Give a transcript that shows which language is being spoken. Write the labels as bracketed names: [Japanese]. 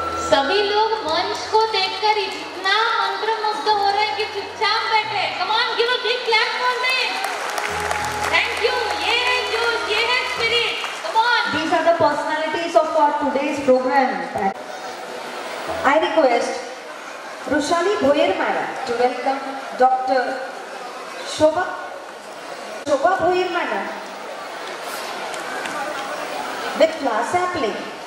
[Hindi] सभी लोग मंच को देखकर इतना मंत्रमुग्ध हो रहे हैं कि चुपचाप बैठे। [English] Come on, give a big clap for them. Thank you. [Hindi] ये है जोश, ये है spirit. [English] Come on. These are the personalities of our today's program. I request Rushali Bhoyer madam to welcome Dr. Shobha Bhoyer madam with flower sapling.